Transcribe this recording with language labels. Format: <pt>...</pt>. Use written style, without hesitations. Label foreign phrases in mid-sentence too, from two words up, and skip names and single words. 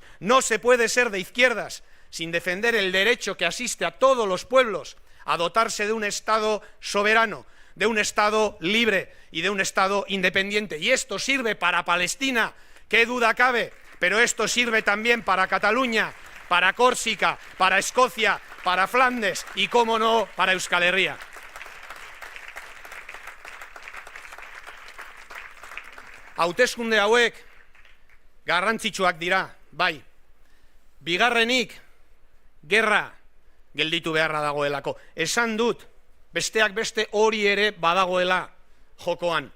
<es>No se puede ser de izquierdas sin defender el derecho que asiste a todos los pueblos a dotarse de un Estado soberano, de un Estado libre y de un Estado independiente. Y esto sirve para Palestina, qué duda cabe, pero esto sirve también para Cataluña, para Córcega, para Escocia, para Flandes y, cómo no, para Euskal Herria.</es> <eu>Hauteskunde hauek garrantzitsuak dira, bai. Bigarrenik, gerra gelditu beharra dagoelako. Esan dut, besteak beste hori ere badagoela jokoan.</eu>